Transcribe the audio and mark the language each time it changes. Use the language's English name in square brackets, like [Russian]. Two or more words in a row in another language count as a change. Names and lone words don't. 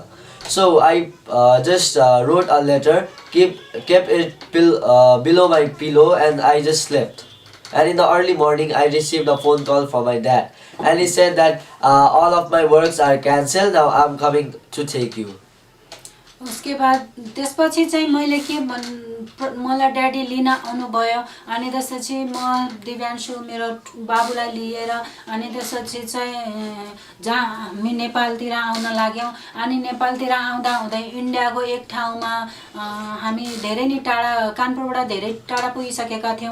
[English] So I just wrote a letter, kept it below my pillow, and I just slept. And in the early morning, I received a phone call from my dad, and he said that all of my works are cancelled. Now I'm coming to take you. [Hindi] उसके बाद [Nepali] त्यसपछि चाहिँ मैले के मलाई ड्याडी लिन आउनुभयो। अनि त्यसपछि म दिव्यान्शु मेरो बाबुलाई लिएर अनि त्यसपछि चाहिँ जहाँ हामी नेपालतिर आउन लाग्यौँ। अनि नेपालतिर आउँदा आउँदै इन्डियाको एक ठाउँमा हामी धेरै नै टाढा, कानपुरबाट धेरै टाढा पुगिसकेका थियौँ।